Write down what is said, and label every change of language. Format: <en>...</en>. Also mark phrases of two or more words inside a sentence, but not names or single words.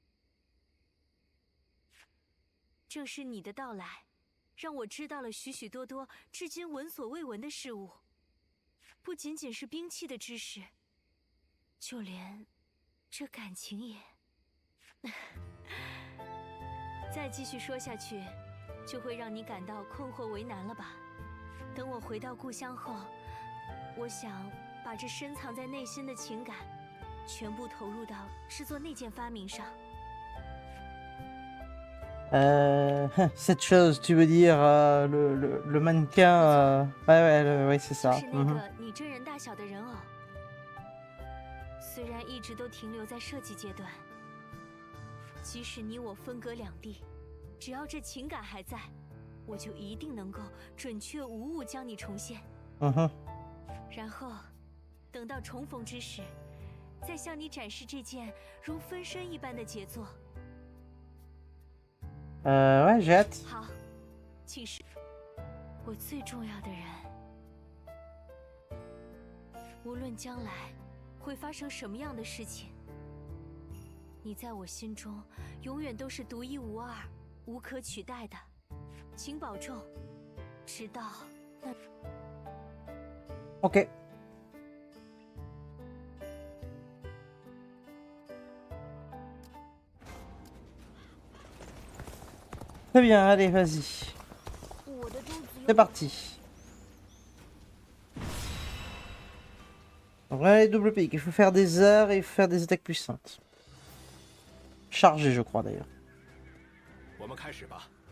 <zh>正是你的到来，让我知道了许许多多至今闻所未闻的事物，不仅仅是兵器的知识，就连这感情也……再继续说下去，就会让你感到困惑为难了吧？等我回到故乡后，我想把这深藏在内心的情感，全部投入到制作那件发明上。</zh> <fr>Cette chose, tu veux dire le mannequin ouais, c'est ça.</fr> <zh>是那个你真人大小的人偶，虽然一直都停留在设计阶段，即使你我分隔两地，只要这情感还在，我就一定能够准确无误将你重现。然后，等到重逢之时，再向你展示这件如分身一般的杰作。</zh> <fr>Ouais, j'ai hâte.</fr> <zh>好，请示我最重要的人。无论将来会发生什么样的事情，你在我心中永远都是独一无二、无可取代的。请保重，直到那。</zh> <fr>Ok. Très bien, allez, vas-y.</fr> <zh>我的肚子</zh> <fr>C'est parti. Donc là, les double piques, il faut faire des arts et faire des attaques puissantes. Chargé, je crois d'ailleurs.</fr> <zh>我们开始吧。</zh>